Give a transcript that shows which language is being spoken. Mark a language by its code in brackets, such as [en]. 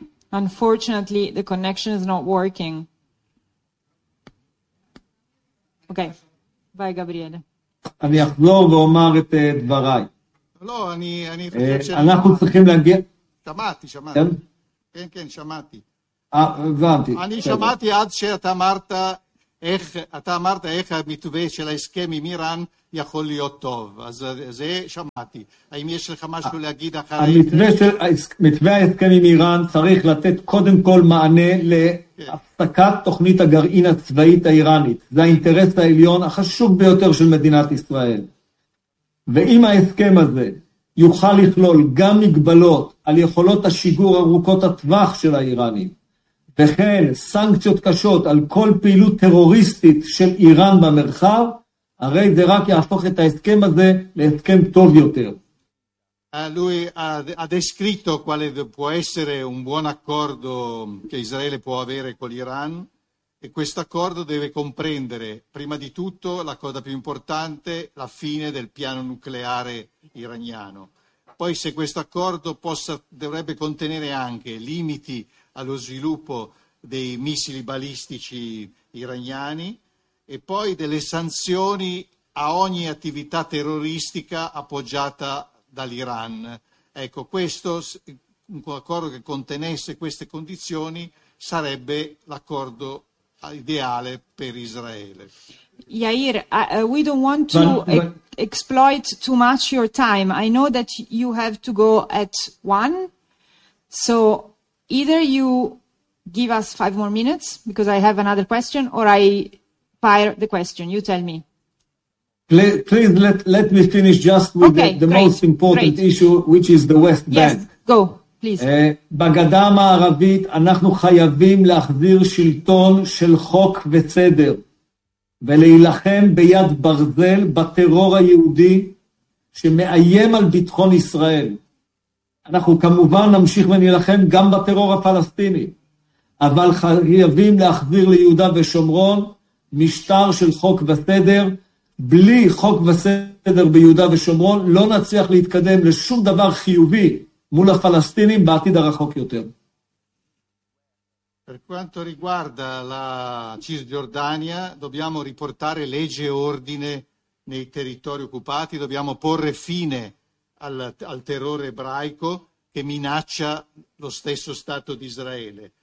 [en] Unfortunately, the connection is not working. Okay. Bye, Gabriele. [he] אני אחזור ואומר את דבריי. לא, אני... אנחנו צריכים להגיע... שמעתי. כן? כן, שמעתי. הבנתי. אני שמעתי עד שאתה אמרת איך אתה אמרת איך המתווה של ההסכם עם איראן יכול להיות טוב, אז זה שמעתי. האם יש לך משהו להגיד אחרי המתווה של מתווה ההסכם עם איראן? צריך לתת קודם כל מענה להפסקת תוכנית הגרעין הצבאית האיראנית, זה האינטרס העליון החשוב ביותר של מדינת ישראל. ואם ההסכם הזה יוכל לכלול גם מגבלות על יכולות השיגור ארוכות הטווח של האיראנים, וכן סנקציות קשות על כל פעילות טרוריסטית של איראן במרחב, הרי זה רק יהפוך את ההסכם הזה להסכם טוב יותר. [it] Lui ha descritto quale può essere un buon accordo che Israele può avere con l'Iran, e questo accordo deve comprendere prima di tutto la cosa più importante, la fine del piano nucleare iraniano. Poi se questo accordo dovrebbe contenere anche limiti allo sviluppo dei missili balistici iraniani e poi delle sanzioni a ogni attività terroristica appoggiata dall'Iran. Ecco, questo, un accordo che contenesse queste condizioni sarebbe l'accordo ideale per Israele. [en] Yair, we don't want to exploit too much your time. I know that you have to go at one, so either you give us 5 more minutes, because I have another question, or I fire the question. You tell me. Please let me finish just with the most important issue, which is the West Bank. Yes, go, please. [he] בגדה המערבית אנחנו חייבים להחזיר שלטון של חוק וסדר, ולהילחם ביד ברזל בטרור היהודי שמאיים על ביטחון ישראל. אנחנו כמובן נמשיך ונלחם גם בטרור הפלסטיני, אבל חייבים להחזיר ליהודה ושומרון משטר של חוק וסדר. בלי חוק וסדר ביהודה ושומרון לא נצליח להתקדם לשום דבר חיובי מול הפלסטינים בעתיד הרחוק יותר. [it] Per quanto riguarda la Cisgiordania, dobbiamo riportare legge e ordine nei territori occupati, dobbiamo porre fine al terrore ebraico che minaccia lo stesso Stato di Israele.